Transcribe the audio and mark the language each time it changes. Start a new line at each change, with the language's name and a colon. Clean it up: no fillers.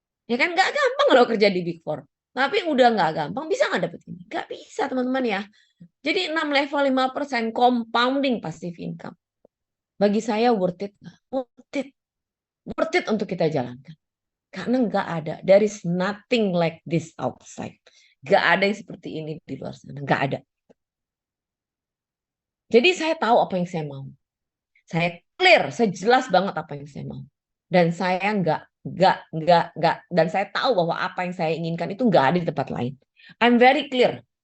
Indonesian: Ya kan nggak gampang kalau kerja di Big Four. Tapi udah nggak gampang, bisa nggak dapet ini? Nggak bisa teman-teman ya. Jadi 6 level 5% compounding passive income. Bagi saya worth it. Worth it. Worth it untuk kita jalankan. Karena nggak ada.
English: There is nothing like this outside.
Indonesian: Nggak ada yang seperti ini di luar sana. Nggak ada. Jadi saya tahu apa yang saya mau. Saya clear, saya jelas banget apa yang saya mau. Dan saya nggak. Dan saya tahu bahwa apa yang saya inginkan itu nggak ada di tempat lain.
English: I'm very clear.